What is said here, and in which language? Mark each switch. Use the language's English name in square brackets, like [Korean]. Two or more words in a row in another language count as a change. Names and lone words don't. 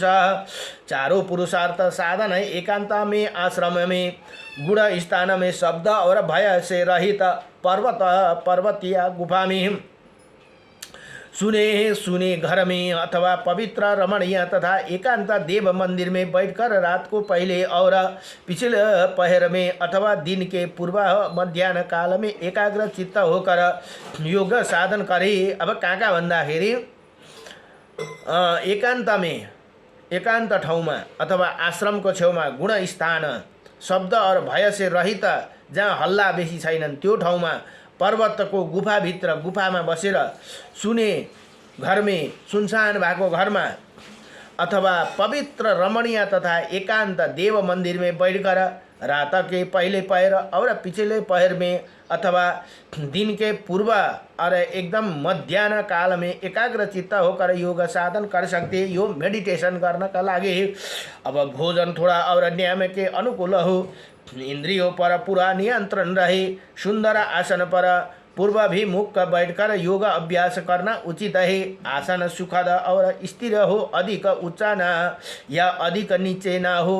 [Hindi] चारों पुरुषार्थ साधन है एकांत में, आश्रम में, गुण स्थान में, शब्द और भय से रहित पर्वतीय गुफा में, सुने घर में अथवा पवित्र रमणीय तथा एकांत देव मंदिर में बैठकर रात को पहले और पिछले पहर में अथवा दिन के पूर्व मध्याह्न काल में एकाग्र चित्त होकर योग साधन करे। [Nepali] अब कहाँ भन्दाखेरि [Hindi] एकांत में, [Nepali] एकांत ठाउँमा अथवा आश्रमको छेउमा, [Hindi] गुण स्थान, शब्द और भय से रहित [Nepali] जहाँ हल्ला बेसी छैनन् त्यो ठाउँमा, पर्वतको गुफाभित्र गुफामा बसेर, [Hindi] सुने घर में [Nepali] सुनसान भएको घरमा [Hindi] अथवा पवित्र रमणीय तथा एकांत देव मंदिर में बैठकर रात के पहले पहर और पिछले पहर में अथवा दिन के पूर्व और एकदम मध्याह्न काल में एकाग्र चित्त होकर योग साधन कर सकते। [Nepali] यो मेडिटेशन गर्नका लागि अब [Hindi] भोजन थोड़ा और नियम के अनुकूल हो, इंद्रियों पर पूरा नियंत्रण रहे, सुंदर आसन पर पूर्वाभिमुख बैठकर योग अभ्यास करना उचित है। आसन सुखद और स्थिर हो, अधिक ऊंचा न या अधिक नीचे ना हो।